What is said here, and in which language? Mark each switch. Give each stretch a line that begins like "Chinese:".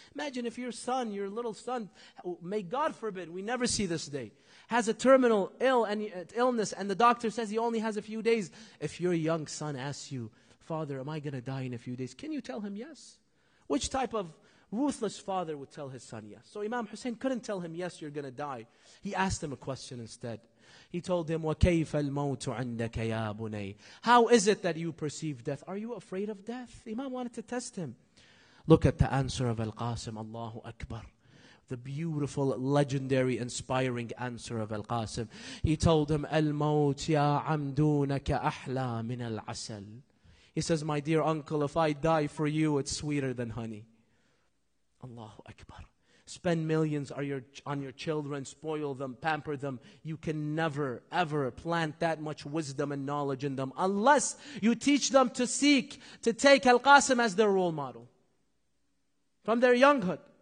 English: Imagine if your son, your little son, may God forbid, we never see this day, has a terminal illness and the doctor says he only has a few days. If your young son asks you, Father, am I going to die in a few days? Can you tell him yes? Which type of ruthless father would tell his son yes? So Imam Hussein couldn't tell him, yes, you're going to die. He asked him a question instead.
Arabic: He told him, وَكَيْفَ الْمَوْتُ عِنْدَكَ يَا بُنَيْ?
English: How is it that you perceive death? Are you afraid of death? Imam wanted to test him. Look at the answer of al-Qasim. Allahu Akbar. The beautiful, legendary, inspiring answer of al-Qasim.
Arabic: He told him, الْمَوْتُ يَا عَمْدُونَكَ أَحْلَى مِنَ الْعَسَلِ.
English: He says, my dear uncle, if I die for you, it's sweeter than honey. Allahu Akbar. Spend millions on your children, spoil them, pamper them. You can never, ever plant that much wisdom and knowledge in them unless you teach them to seek, to take al-Qasim as their role model. From their younghood.